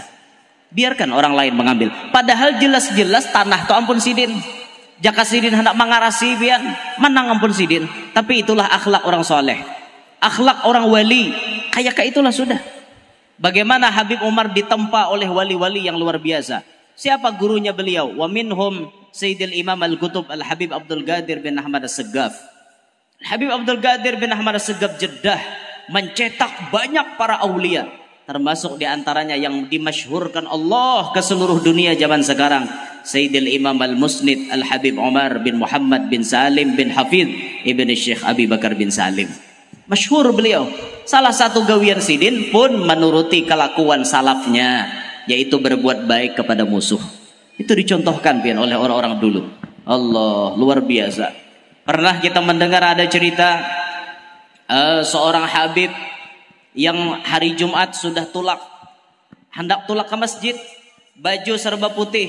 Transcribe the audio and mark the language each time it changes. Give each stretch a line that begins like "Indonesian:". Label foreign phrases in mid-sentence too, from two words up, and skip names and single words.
Banjar: Biarkan orang lain mengambil. Padahal jelas-jelas tanah toh ampun Sidin. Jaka Sidin hendak mengarasi bian, menang ampun Sidin.
Indonesian: Tapi itulah akhlak orang soleh. Akhlak orang wali. Kayak itulah sudah. Bagaimana Habib Umar ditempa oleh wali-wali yang luar biasa. Siapa gurunya beliau?
Arabic: ومنهم سيدي الإمام القطب Al-Habib Abdul Qadir bin Ahmad As-Segaf.
Indonesian: Habib Abdul Qadir bin Ahmad As-Segaf Jeddah mencetak banyak para aulia. Termasuk diantaranya yang dimasyhurkan Allah ke seluruh dunia zaman sekarang. Sayyidil Imam Al-Musnid Al-Habib Umar bin Muhammad bin Salim bin Hafidh Ibn Syekh Abi Bakar bin Salim. Masyhur beliau.
Banjar: Salah satu gawian Sidin pun menuruti kelakuan salafnya, yaitu berbuat baik kepada musuh. Itu dicontohkan pian oleh orang-orang dulu.
Indonesian: Allah luar biasa. Pernah kita mendengar ada cerita seorang Habib yang hari Jumat sudah tulak, hendak tulak ke masjid, baju serba putih.